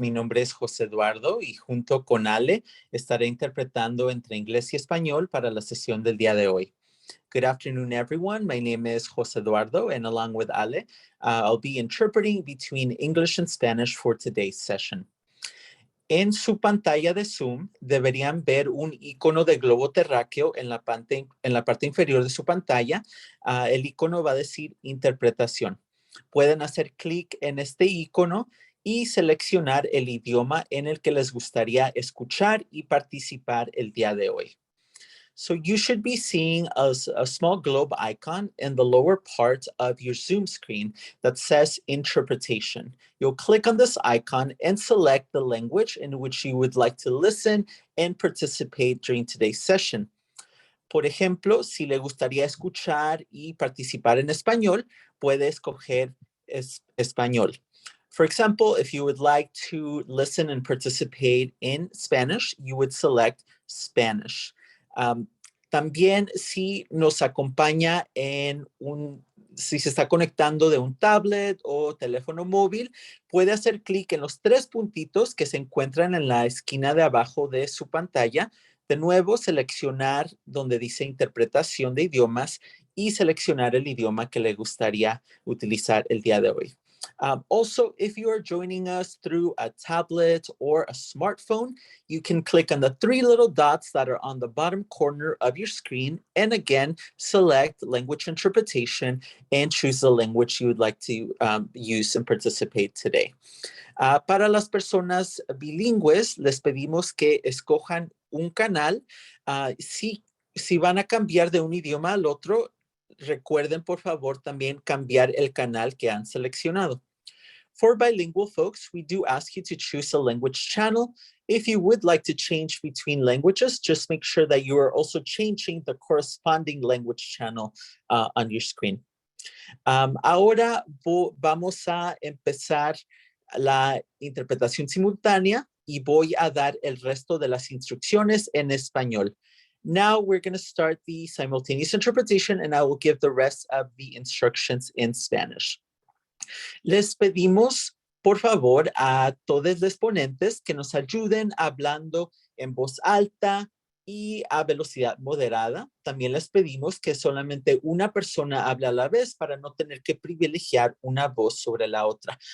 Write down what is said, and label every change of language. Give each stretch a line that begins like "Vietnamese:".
Spanish: Mi nombre es José Eduardo y junto con Ale estaré interpretando entre inglés y español para la sesión del día de hoy.
English: Good afternoon, everyone. My name is José Eduardo, and along with Ale, I'll be interpreting between English and Spanish for today's session.
Spanish: En su pantalla de Zoom deberían ver un icono de globo terráqueo en la parte inferior de su pantalla. El icono va a decir interpretación. Pueden hacer clic en este icono y seleccionar el idioma en el que les gustaría escuchar y participar el día de hoy.
English: So you should be seeing a small globe icon in the lower part of your Zoom screen that says interpretation. You'll click on this icon and select the language in which you would like to listen and participate during today's session.
Spanish: Por ejemplo, si le gustaría escuchar y participar en español, puede escoger español.
English: For example, if you would like to listen and participate in Spanish, you would select Spanish.
Spanish: También si nos acompaña si se está conectando de un tablet o teléfono móvil, puede hacer clic en los tres puntitos que se encuentran en la esquina de abajo de su pantalla. De nuevo, seleccionar donde dice interpretación de idiomas y seleccionar el idioma que le gustaría utilizar el día de hoy.
English: Also, if you are joining us through a tablet or a smartphone, you can click on the three little dots that are on the bottom corner of your screen and again, select language interpretation and choose the language you would like to use and participate today.
Spanish: Para las personas bilingües, les pedimos que escojan un canal. Si van a cambiar de un idioma al otro, recuerden, por favor, también cambiar el canal que han seleccionado.
English: For bilingual folks, we do ask you to choose a language channel. If you would like to change between languages, just make sure that you are also changing the corresponding language channel on your screen.
Spanish: Ahora vamos a empezar la interpretación simultánea y voy a dar el resto de las instrucciones en español.
English: Now we're going to start the simultaneous interpretation and I will give the rest of the instructions in Spanish.
Spanish: Les pedimos, por favor, a todos los ponentes que nos ayuden hablando en voz alta y a velocidad moderada. También les pedimos que solamente una persona hable a la vez para no tener que privilegiar una voz sobre la otra.